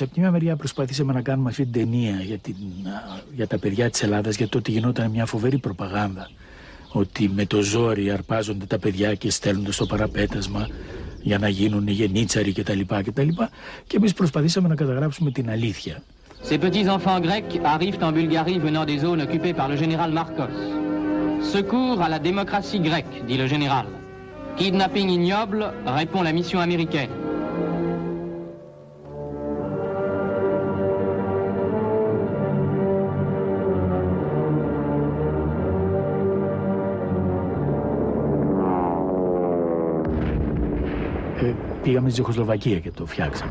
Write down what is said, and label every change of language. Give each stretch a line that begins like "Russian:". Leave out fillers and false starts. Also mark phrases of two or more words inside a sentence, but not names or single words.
Greek: Από τη μια μεριά προσπαθήσαμε να κάνουμε αυτή την ταινία για τα παιδιά της Ελλάδας, για το ότι γινόταν μια φοβερή προπαγάνδα. Ότι με το ζόρι αρπάζονται τα παιδιά και στέλνονται στο παραπέτασμα. για να γίνουν γενίτσαροι κτλ. Και εμείς προσπαθήσαμε να καταγράψουμε την αλήθεια.
French: Ces petits enfants grecs arrivent en Bulgarie venant des zones occupées par le général Marcos. Secours à la démocratie grecque, dit le général. Kidnapping ignoble, répond la mission américaine.
Greek: Πήγαμε στη Τσεχοσλοβακία και το φτιάξαμε.